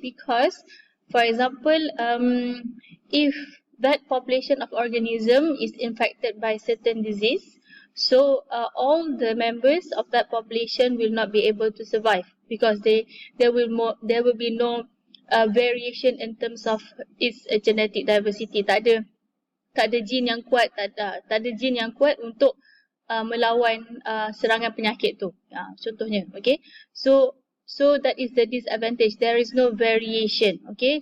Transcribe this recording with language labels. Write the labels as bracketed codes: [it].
[en] Because, for example, if that population of organism is infected by certain disease, so all the members of that population will not be able to survive because there will be no variation in terms of its genetic diversity. [ms] Tak ada gene yang kuat, tak ada gene yang kuat untuk melawan serangan penyakit tu. Contohnya, okay. [en] So that is the disadvantage. There is no variation, okay.